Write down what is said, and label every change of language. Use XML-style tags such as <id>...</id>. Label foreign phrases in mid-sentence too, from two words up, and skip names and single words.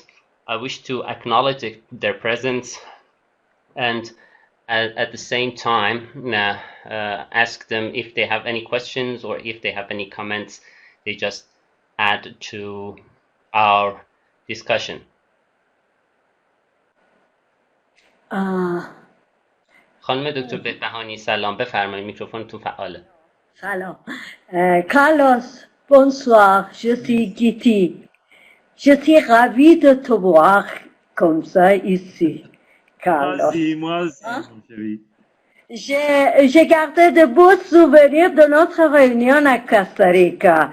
<en>I wish to acknowledge their presence and at the same time ask them if they have any questions or if they have any comments they just add to our discussion.</en> <fa>خانم دکتر بهبهانی سلام، بفرمایید میکروفونتون فعاله. Salam.</fa> <fr>Carlos, bonsoir, je suis Giti. Je suis ravie de te voir comme ça ici, Carlos. Moi aussi, mon chéri. J'ai gardé de beaux souvenirs de notre réunion à Costa Rica.</fr>